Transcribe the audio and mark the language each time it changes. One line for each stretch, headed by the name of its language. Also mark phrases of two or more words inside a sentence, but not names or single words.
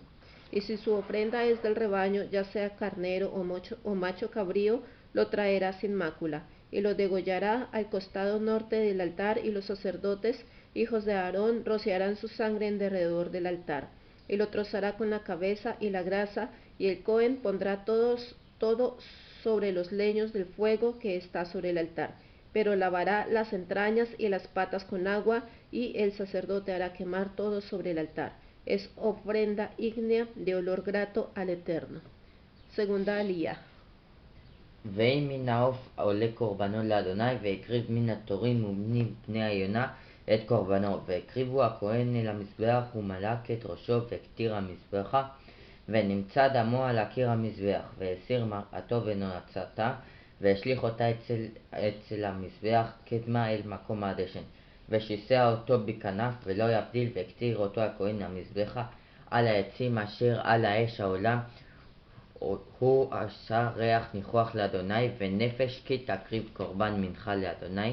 Spanish: Y si su ofrenda es del rebaño, ya sea carnero o macho cabrío, lo traerá sin mácula, y lo degollará al costado norte del altar, y los sacerdotes, hijos de Aarón, rociarán su sangre en derredor del altar, y lo trozará con la cabeza y la grasa, y el Cohen pondrá todo sobre los leños del fuego que está sobre el altar, pero lavará las entrañas y las patas con agua, y el sacerdote hará quemar todo sobre el altar. Es ofrenda ígnea de olor grato al Eterno. Segunda aliyah.
Hebrew: ואם מן העוף עולה קורבנו לאדוני, והקריב מן התורים ומני בני היונה את קורבנו, והקריבו הכהן אל המזבח, ומלק את ראשו והקטיר המזבחה, ונמצא דמו על הקיר המזבח, והסיר מרעתו ונועצתה, והשליך אותה אצל המזבח קדמה אל מקום הדשן, ושיסע אותו בכנף, ולא יבדיל, והקטיר אותו הכהן המזבחה על העצים אשר על האש העולה, הוא עשה ריח ניחוח לאדוני, ונפש כי תקריב קורבן מנחה לאדוני.